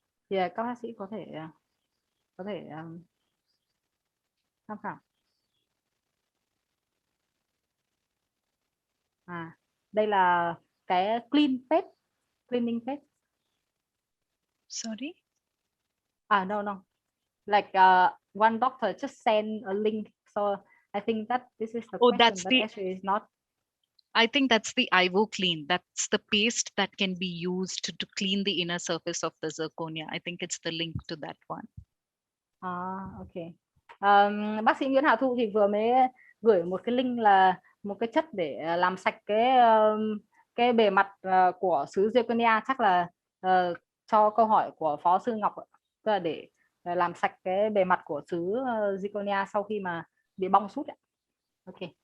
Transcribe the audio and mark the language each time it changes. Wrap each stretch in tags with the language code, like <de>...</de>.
<vi>Thì các bác sĩ có thể tham khảo. Đây là cái cleaning page.</vi> <en>Sorry? No. Like one doctor just sent a link, so I think that this is the question, but actually it's not. I think that's the Ivo Clean. That's the paste that can be used to clean the inner surface of the zirconia. I think it's the link to that one. Okay.</en> <vi>Bác sĩ Nguyễn Hà Thu thì vừa mới gửi một cái link là một cái chất để làm sạch cái bề mặt của sứ zirconia, chắc là cho câu hỏi của phó sư Ngọc, tức là để làm sạch cái bề mặt của sứ zirconia sau khi mà bị bong sút. Ok.</vi>